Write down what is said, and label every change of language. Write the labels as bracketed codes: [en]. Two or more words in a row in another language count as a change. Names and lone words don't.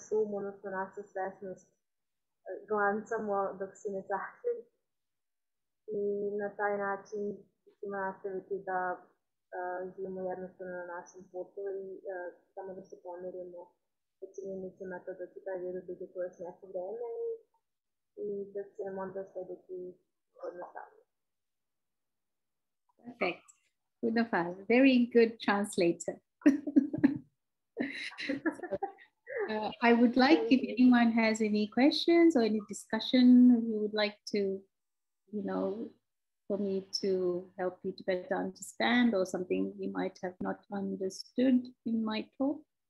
[sr] odnosno našu svesnost glancamo dok se ne sakri i na taj način ćemo nastaviti da živimo jednostavno na našem putu i samo da se pomirimo sa činjenicama da će taj virus biti tu još neko vreme i da će nam onda slediti jednostavno. [en] Perfect. Wonderful. Very good translator. I would like if anyone has any questions or any discussion you would like to, for me to help you to better understand or something you might have not understood in my talk.